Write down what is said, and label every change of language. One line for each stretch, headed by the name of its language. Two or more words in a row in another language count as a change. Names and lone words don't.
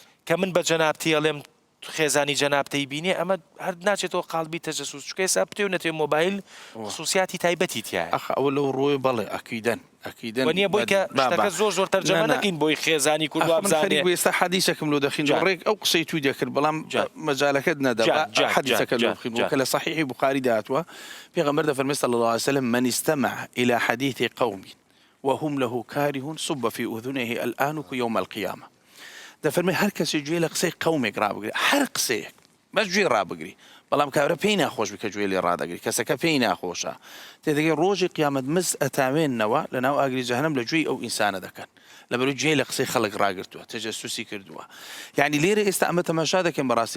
Central Kurdish: کە من بە جەنابتی ئەڵێم خێزانی جەنابتەی بینێ ئەمە هەر ناچێتەوە قالبی تەجەسوس چکە ئێستا پتێونەتێ مۆبایل خصوصیاتی تایبەتی تایە ئەوە لەو ڕۆی بەڵێ ئەکیدەن نییە بۆی کە شتەکە زۆر تەرجەمە نەکەین بۆی خێزانی کوردوا بزانێ ئێستا حەدیثەکەم لۆ دەخین ڕێک ئەو قسەی توی دەکرد بەڵام مەجالەکەت نەدا حەدیثەکە لۆ بخین کە لە صحیحی بوخاری داهاتوە پێغەمبەر دەفەرمێ
Arabic: صلی الله عليه وسلم من استمع إلى حديث قوم وهم له كارهون صب في أذنه الآن يوم القيامة
Central Kurdish: دەفەرمێ هەر کەسێک گوێ لە قسەی قەومێک ڕابگری هەر قسەیەک بەس گوێ ڕابگری بەڵام کابرا پێی ناخۆش بکە گوێ لێ ڕادەگری کەسەکە پێی ناخۆشە تێدەگەی ڕۆژی قیامەت مس ئەتاوێنەوە لە ناو ئاگری جەهەنەم لە گوێی ئەو ئینسانە دەکەن لەبەرەوەی گوێ لە قسەی خەڵک ڕاگرتووە تەجەسوسی کردووە یعنی لێرە ئێستا ئەمە تەماشا دەکەن بەڕاستی